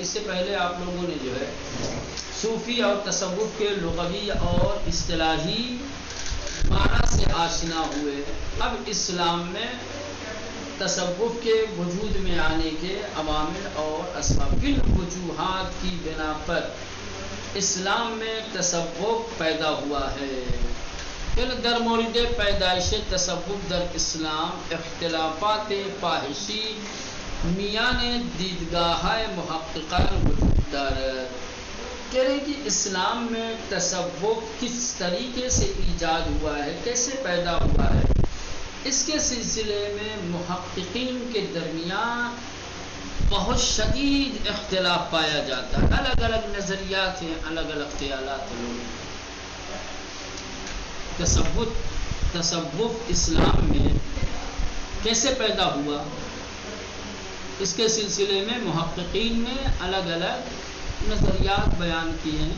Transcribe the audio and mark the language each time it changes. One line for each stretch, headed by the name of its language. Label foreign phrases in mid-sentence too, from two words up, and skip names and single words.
Urdu: اس سے پہلے آپ لوگوں نے جو ہے صوفی اور تصوف کے لغوی اور اصطلاحی معنی سے آشنا ہوئے. اب اسلام میں تصوف کے وجود میں آنے کے عوامل اور اسباب، کن وجوہات کی بنا پر اسلام میں تصوف پیدا ہوا ہے.
Persian: در مورد پیدائش تصوف در اسلام اختلافات فاحشی میان دیدگاہ محققان وجود دارد.
Urdu: کہہ رہے کہ اسلام میں تصوف کس طریقے سے ایجاد ہوا ہے، کیسے پیدا ہوا ہے، اس کے سلسلے میں محققین کے درمیان بہت شدید اختلاف پایا جاتا ہے. الگ الگ نظریات ہیں، الگ الگ خیالات ہیں. تصوف اسلام میں کیسے پیدا ہوا، اس کے سلسلے میں محققین نے الگ الگ نظریات بیان کیے ہیں.